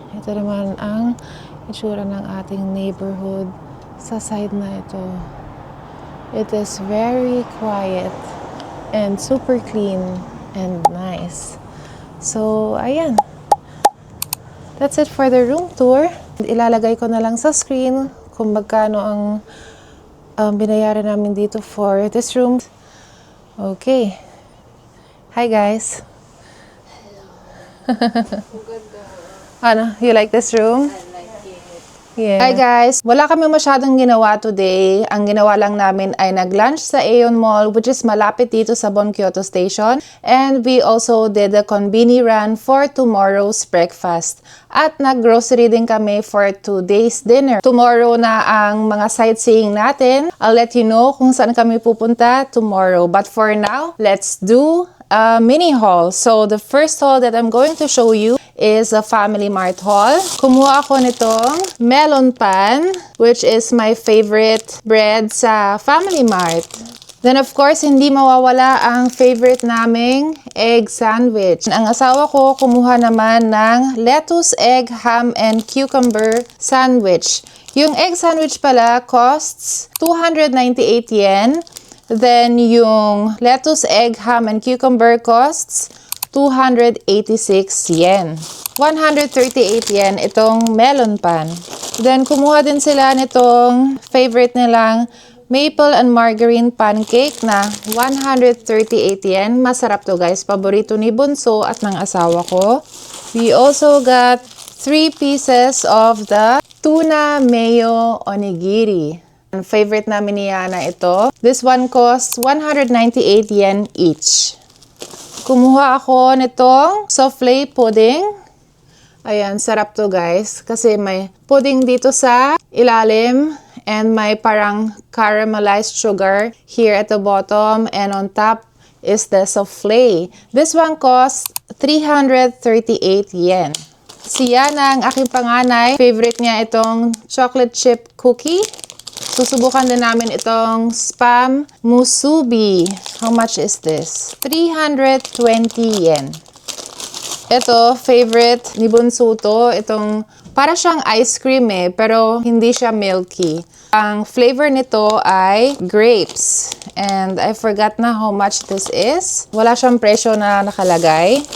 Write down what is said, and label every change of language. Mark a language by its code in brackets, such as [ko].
[tl] Ito naman ang itsura ng ating neighborhood sa side na ito. [en] It is very quiet and super clean and nice. [tl] So, ayan. [en] That's it for the room tour. [tl] Ilalagay ko na lang sa screen kung magkano ang binayaran namin dito for this room. [en] Okay. Hi guys. Ano, you like this room? Yeah. [tl] Hi guys, wala kami masyadong ginawa today. Ang ginawa lang namin ay nag-lunch sa AEON Mall, which is malapit dito sa BON Kyoto Station. [en] And we also did a Konbini run for tomorrow's breakfast. [tl] At nag-grocery din kami for today's dinner. Tomorrow na ang mga sightseeing natin. [en] I'll let you know [tl] kung saan kami pupunta [en] tomorrow. But for now, let's do a mini haul. So the first haul that I'm going to show you is a Family Mart haul. [tl] Kumuha ako nitong melon pan, which is my favorite bread sa Family Mart. Then of course, hindi mawawala ang favorite naming egg sandwich. Ang asawa ko kumuha naman ng lettuce, egg, ham, and cucumber sandwich. [en] Yung egg sandwich pala costs 298 yen. Then yung lettuce, egg, ham, and cucumber costs 286 yen. [tl] 138 yen itong melon pan. Then, kumuha din sila nitong favorite nilang maple and margarine pancake na 138 yen. Masarap to guys. Paborito ni Bunso at ng asawa ko. [en] We also got 3 pieces of the tuna mayo onigiri. [tl] Ang favorite namin ni Yana ito. [en] This one costs 198 yen each. [tl] Kumuha ako nitong souffle pudding. Ayan, sarap to guys. Kasi may pudding dito sa ilalim and may parang caramelized sugar [en] here at the bottom. And on top is the souffle. This one costs 338 yen. [tl] Si Yana, ang aking panganay, favorite niya itong chocolate chip cookie. Susubukan din namin itong spam musubi. [en] How much is this? 320 yen. [tl] Ito, favorite ni Bunso to. Itong, para siyang ice cream pero hindi siya milky. Ang flavor nito ay grapes. [en] And I forgot na how much this is. [tl] Wala siyang presyo na nakalagay.